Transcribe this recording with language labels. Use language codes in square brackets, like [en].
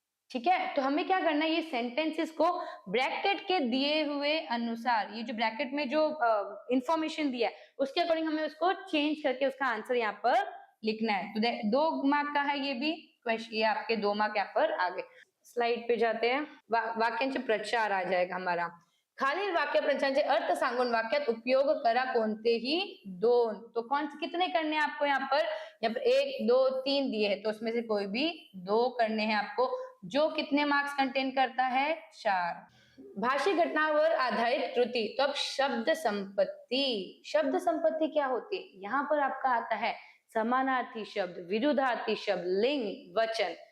[hi] ठीक है, तो हमें क्या करना है, ये सेंटेंसेस को ब्रैकेट के दिए हुए अनुसार, ये जो ब्रैकेट में जो इंफॉर्मेशन दिया है उसके अकॉर्डिंग हमें उसको चेंज करके उसका आंसर यहाँ पर लिखना है। तो 2 मार्क का है ये भी क्वेश्चन, ये आपके 2 मार्क यहाँ पर आ गए। स्लाइड पे जाते हैं, वाक्यांचे प्रचार आ जाएगा हमारा। [mr] खालील वाक्य प्रचारांचे अर्थ सांगून वाक्यात उपयोग करा कोणतेही दोन। [hi] तो कौन से कितने करने हैं आपको यहाँ पर 1 2 3 दिए हैं, तो उसमें से कोई भी 2 करने हैं आपको, जो कितने मार्क्स कंटेन करता है, 4। [mr] भाषी घटनावर आधारित कृति, [hi] तो अब [mr] शब्द संपत्ति। [hi] शब्द संपत्ति क्या होती है, यहाँ पर आपका आता है समानार्थी शब्द, विरुद्धार्थी शब्द, लिंग, वचन।